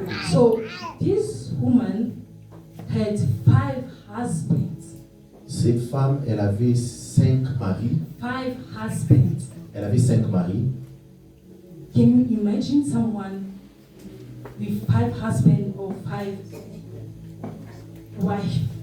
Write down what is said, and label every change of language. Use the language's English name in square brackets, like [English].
[English] So this woman had 5 husbands. [French] Cette femme, elle avait 5 maris. [English] 5 husbands. [French] Elle avait 5 maris. [English] Can you imagine someone with 5 husbands or 5 wives?